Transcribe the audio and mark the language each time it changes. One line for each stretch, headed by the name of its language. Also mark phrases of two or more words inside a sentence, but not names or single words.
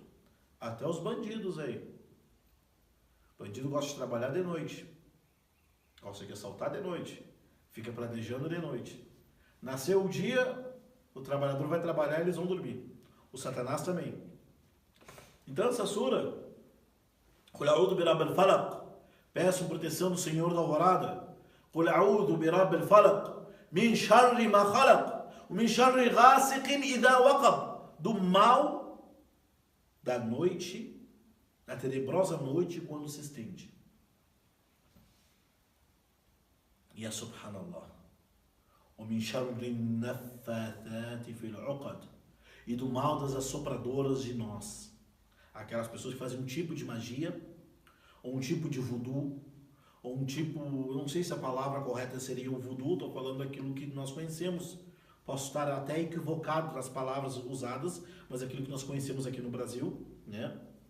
Portuguese: Até os bandidos aí. O bandido gosta de trabalhar de noite. Gosta de assaltar de noite. Fica planejando de noite. Nasceu o dia, o trabalhador vai trabalhar e eles vão dormir. O Satanás também. Então essa sura,
Arabic: قل أعوذ برب الفلق,
Portuguese: peço proteção do Senhor da alvorada.
Arabic: قل أعوذ برب الفلق من شر ما خلق من شر غاسق إذا وقب,
Portuguese: do mal da noite, da tenebrosa noite quando se estende. E é subhanallah.
Arabic: O من شر النفاثات في العقد,
Portuguese: e do mal das assopradoras de nós. Aquelas pessoas que fazem um tipo de magia, ou um tipo de voodoo, ou um tipo, eu não sei se a palavra correta seria o voodoo, estou falando daquilo que nós conhecemos. Posso estar até equivocado nas palavras usadas, mas aquilo que nós conhecemos aqui no Brasil, né?